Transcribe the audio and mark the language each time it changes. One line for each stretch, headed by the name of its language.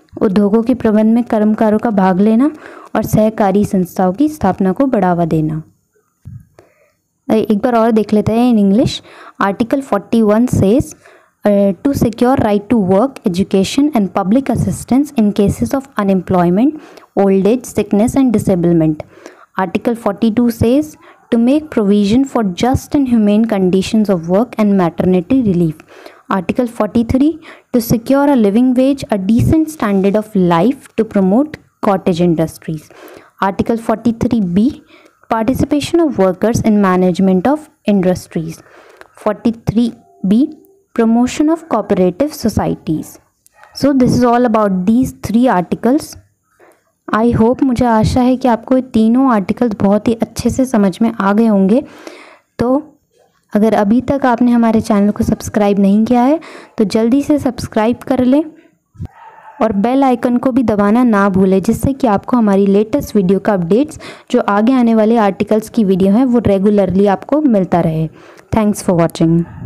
Hindi: उद्योगों के प्रबंध में कर्मकारों का भाग लेना और सहकारी संस्थाओं की स्थापना को बढ़ावा देना। एक बार और देख लेते हैं
English: In English. Article 41 says to secure right to work, education and public assistance in cases of unemployment, old age, sickness and disablement. Article 42 says to make provision for just and humane conditions of work and maternity relief. Article 43 to secure a living wage, a decent standard of life, to promote cottage industries. Article 43B participation of workers in management of industries. 43B promotion of cooperative societies. So this is all about these 3 articles. I hope,
Hindi: मुझे आशा है कि आपको ये तीनों articles बहुत ही अच्छे से समझ में आ गए होंगे। तो अगर अभी तक आपने हमारे चैनल को सब्सक्राइब नहीं किया है तो जल्दी से सब्सक्राइब कर लें और बेल आइकन को भी दबाना ना भूलें, जिससे कि आपको हमारी लेटेस्ट वीडियो का अपडेट्स, जो आगे आने वाले आर्टिकल्स की वीडियो है, वो रेगुलरली आपको मिलता रहे।
English: Thanks for watching.